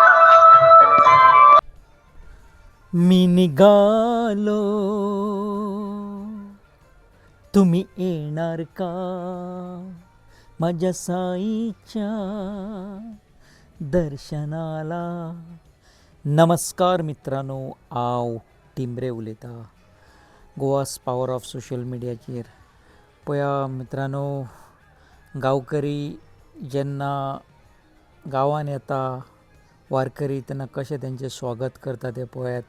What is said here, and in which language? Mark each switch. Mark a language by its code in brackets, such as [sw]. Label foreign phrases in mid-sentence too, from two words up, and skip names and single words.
[mr] मी निघालो तुम्ही येणार का माझ्या साईच्या दर्शनाला. नमस्कार मित्रांनो, [kok] हांव टिंबरे उलयतां गोवास [en] power of social media. [kok] पळया मित्रांनो, गांवकरी जेन्ना गांवान येता वारकरी तेन्ना कशें तेंचें स्वागत करता तें पळयात.